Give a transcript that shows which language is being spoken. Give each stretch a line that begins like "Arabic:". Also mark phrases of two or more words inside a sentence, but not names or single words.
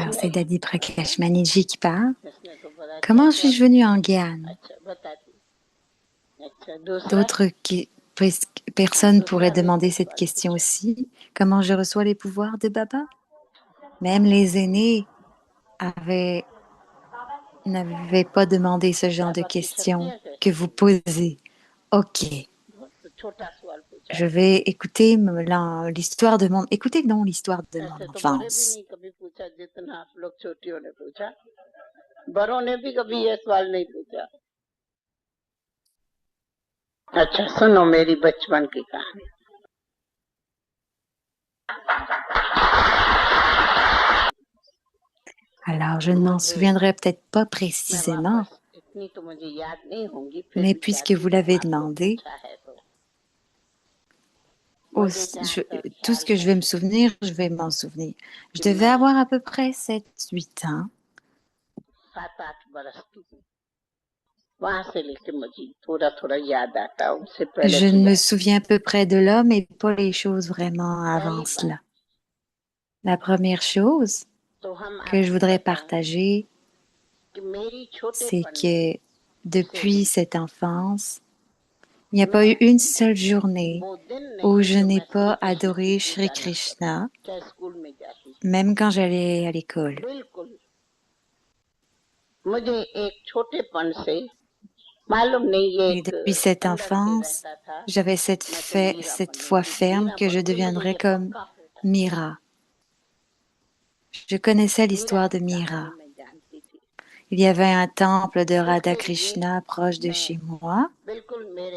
Hindi: कैसे
French: c'est
Hindi: आए?
French: Dadi Prakash Maniji qui parle.
Hindi: इसने तो बड़ा अच्छा
French: Comment
Hindi: सवाल
French: suis-je venue en
Hindi: पूछा।
French: Guyane?
Hindi: अच्छा बताती। अच्छा दूसरा।
French: D'autres
Hindi: हाँ
French: personnes pourraient
Hindi: दूसरा भी
French: demander
Hindi: कोई
French: cette
Hindi: सवाल
French: question
Hindi: पूछो।
French: aussi. Comment je reçois les pouvoirs de Baba? Même les aînés n'avaient pas demandé ce genre de
Hindi: बाबा की
French: questions
Hindi: शक्तियाँ
French: que
Hindi: कैसे
French: vous
Hindi: मिली?
French: posez. Ok,
Hindi: बहुत छोटा सवाल पूछा
French: je
Hindi: है।
French: vais écouter l'histoire de mon... Écoutez donc l'histoire de
Hindi: ऐसे
French: mon
Hindi: तो बड़े भी
French: enfance.
Hindi: नहीं कभी पूछा जितना आप लोग छोटियों ने पूछा। बड़ों ने भी कभी ये सवाल नहीं पूछा। अच्छा सुनो मेरी बचपन की कहानी।
French: Alors, je ne m'en
Hindi: मुझे
French: souviendrai peut-être pas
Hindi: मैं
French: précisément,
Hindi: वापस इतनी तो मुझे याद नहीं होंगी फिर
French: mais
Hindi: भी
French: puisque
Hindi: चाहती
French: vous
Hindi: हूँ
French: l'avez
Hindi: आप लोग
French: demandé,
Hindi: पूछा है तो मुझे जहाँ तक
French: tout ce
Hindi: ख्याल
French: que je
Hindi: है
French: vais me souvenir, je vais m'en souvenir. Je
Hindi: कि
French: devais
Hindi: मैं
French: avoir à peu près 7-8 ans.
Hindi: 7-8 बरस की थी। वहां से लेके मुझे थोड़ा थोड़ा याद आता, उससे पहले
French: Je
Hindi: तो
French: me
Hindi: याद
French: souviens à peu près de là, mais pas les choses vraiment
Hindi: पहली
French: avant
Hindi: बात
French: cela. La première chose
Hindi: तो हम
French: que je
Hindi: आपको
French: voudrais
Hindi: बताएं
French: partager,
Hindi: कि मेरी
French: c'est
Hindi: छोटेपन में
French: que
Hindi: से भी
French: depuis cette enfance, il n'y a pas eu
Hindi: मैं
French: une seule journée
Hindi: वो दिन
French: où
Hindi: नहीं
French: je
Hindi: जो
French: n'ai
Hindi: मैं श्री
French: pas
Hindi: कृष्ण की
French: adoré Shri
Hindi: पूजा ना करूं,
French: Krishna,
Hindi: चाहे स्कूल में जाती
French: même quand j'allais à l'école.
Hindi: बिल्कुल। मुझे एक छोटेपन से मालूम नहीं ये
French: Et
Hindi: एक
French: depuis cette
Hindi: अंदर से
French: enfance,
Hindi: रहता था
French: j'avais
Hindi: मैं तो मीरा
French: cette foi
Hindi: बनूंगी,
French: ferme
Hindi: मीरा
French: que je
Hindi: बनूंगी, मुझे
French: deviendrais
Hindi: ये
French: comme
Hindi: पक्का होता था।
French: Mira. Je connaissais
Hindi: मीरा
French: l'histoire de
Hindi: की कहानी
French: Mira.
Hindi: मैं जानती थी।
French: Il y avait un temple de Radha
Hindi: उसके लिए
French: Krishna proche de
Hindi: मैं
French: chez moi
Hindi: बिल्कुल मेरे